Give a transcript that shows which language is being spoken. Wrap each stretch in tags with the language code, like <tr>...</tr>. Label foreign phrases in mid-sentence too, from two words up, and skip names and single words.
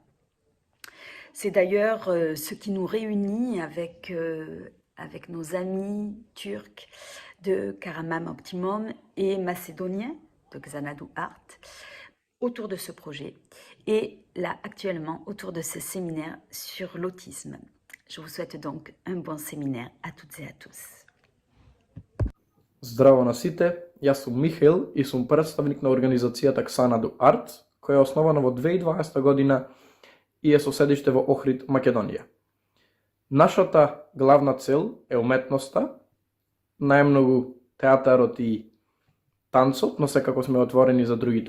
<fr>C'est d'ailleurs ce qui nous réunit avec nos amis turcs de Karamam Optimum et macédoniens de Xanadu Art autour de ce projet et là actuellement autour de ce séminaire sur l'autisme. Je vous souhaite donc un bon séminaire à toutes et à tous.</fr> <mk>Здраво на сите, јас сум Михаил и сум представник на организацијата Xanadu Art, која е основана во 2012 година и е со седиште во Охрид, Македонија. Нашата главна цел е уметноста, најмногу театарот и танцот, но секако сме отворени за другите</mk>